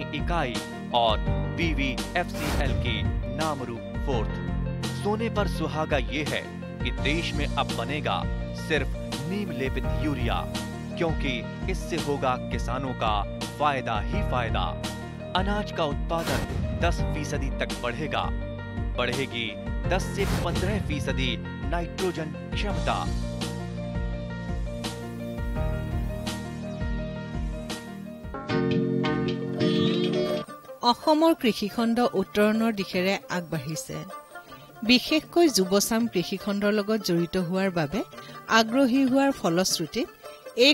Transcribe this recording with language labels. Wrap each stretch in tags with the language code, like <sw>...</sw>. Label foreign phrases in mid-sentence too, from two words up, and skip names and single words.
<hi>इकाई और BVFCL की नामरू फोर्थ सोने पर सुहागा ये है कि देश में अब बनेगा सिर्फ नीम लेपित यूरिया क्योंकि इससे होगा किसानों का फायदा ही फायदा अनाज का उत्पादन 10% तक बढ़ेगा बढ़ेगी 10 से 15% नाइट्रोजन क्षमता</hi> <as>অসমৰ কৃষিখণ্ড উত্তৰণৰ দিশেৰে আগবাঢ়িছে বিশেষকৈ যুৱচাম কৃষিখণ্ডৰ লগত জড়িত হোৱাৰ বাবে আগ্ৰহী হোৱাৰ ফলশ্ৰুতিত এই</as>